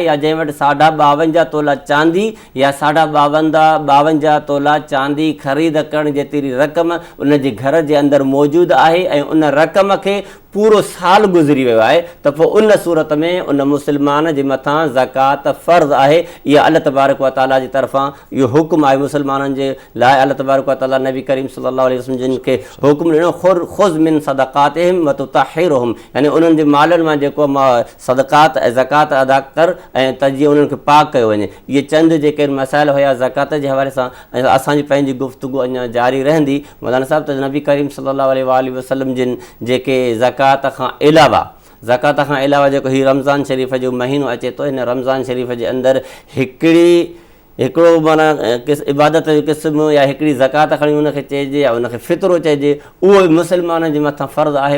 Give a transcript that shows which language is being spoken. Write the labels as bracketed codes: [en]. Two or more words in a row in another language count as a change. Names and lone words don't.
[sd] या जंहिं वटि 52 तोला चांदी या 52 तोला चांदी ख़रीद करण जेतिरी रक़म उन जे घर जे अंदरि मौजूदु आहे ऐं उन रक़म खे पूरो साल गुज़री वियो आहे, त पोइ उन सूरत में उन मुस्लमान जे मथां ज़कात फ़र्ज़ आहे। इहा अल्लाह [ar] تبارك وتعالى [sd] जी तरफ़ां इहो हुकुम आहे मुस्लमाननि जे लाइ। अल्लाह [ar] تبارك وتعالى [sd] नबी करीम [ar] صلى الله عليه وسلم [sd] जिन खे हुकुम ॾिनो, [ar] خذ من صدقاتهم وتطهرهم, [sd] यानी उन्हनि जे मालनि मां जेको सदक़ात ऐं ज़कात अदा कर ऐं त जीअं उन्हनि खे पाक कयो वञे। इहे चंद जेके मसाइल हुया ज़कात जे हवाले सां, ऐं असांजी पंहिंजी गुफ़्तगू अञा जारी रहंदी। मौलाना साहब, त नबी करीम [ar] صلى الله عليه وسلم [sd] जिन जेके ज़कात खां अलावा जेको हीउ रमज़ान शरीफ़ जो महीनो अचे थो, हिन रमज़ान शरीफ़ जे अंदरि हिकिड़ो माना इबादत जो क़िस्म या हिकिड़ी ज़कात खणी उनखे चइजे या उनखे फ़ितरो चइजे, उहो मुस्लमान जे मथां फ़र्ज़ु आहे।